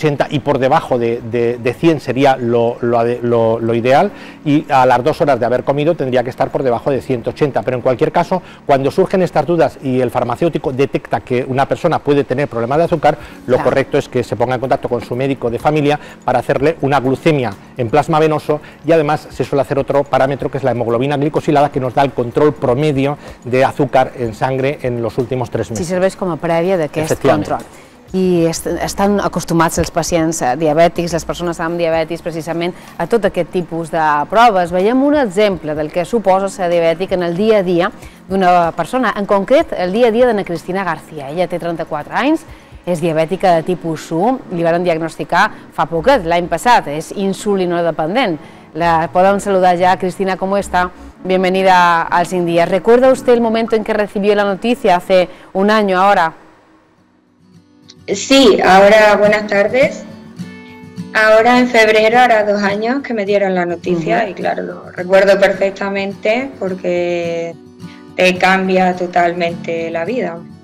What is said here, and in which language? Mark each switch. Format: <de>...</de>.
<es>y por debajo de 100 sería lo ideal, y a las 2 horas de haber comido tendría que estar por debajo de 180, pero en cualquier caso, cuando surgen estas dudas y el farmacéutico detecta que una persona puede tener problemas de azúcar, lo correcto es que se ponga en contacto con su médico de familia para hacerle una glucemia en plasma venoso, y además se suele hacer otro parámetro que es la hemoglobina glicosilada, que nos da el control promedio de azúcar en sangre en los últimos 3 meses.</es> <ca>Si serveix com a prèvia d'aquest control. I estan acostumats els pacients diabètics, les persones amb diabetis, precisament a tot aquest tipus de proves. Veiem un exemple del que suposa ser diabètic en el dia a dia d'una persona, en concret el dia a dia d'Ana Cristina García. Ella té 34 anys, és diabètica de tipus 1, li van diagnosticar fa poquet, l'any passat, és insulinodependent.</ca> <es>La podemos saludar ya. Cristina, ¿cómo está? Bienvenida al Sin Días. ¿Recuerda usted el momento en que recibió la noticia hace un año ahora? Sí, ahora buenas tardes. Ahora en febrero hará 2 años que me dieron la noticia y claro, lo recuerdo perfectamente porque te cambia totalmente la vida.</es>